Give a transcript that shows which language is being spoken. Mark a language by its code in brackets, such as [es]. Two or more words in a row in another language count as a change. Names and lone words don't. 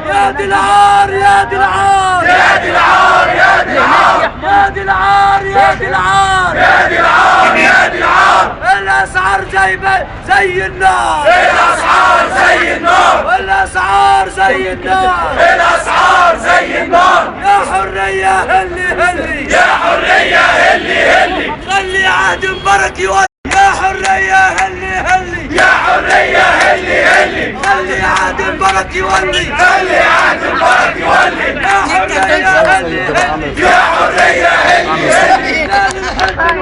[ar] يا دي العار يا دي العار يا دي العار يا دي العار، يا دي العار يا دي العار يا دي العار يا دي العار. الاسعار زي النار، الاسعار زي النار، الاسعار زي النار، الاسعار زي النار. يا حرية هلي هلي، يا حرية هلي هلي، خلي عهد مبارك يولي. يا حرية هلي هلي، يا حرية هلي هلي، خلي عهد مبارك يولي، خلي عهد مبارك يولي. يا حرية هلي هلي، يا حرية هلي هلي.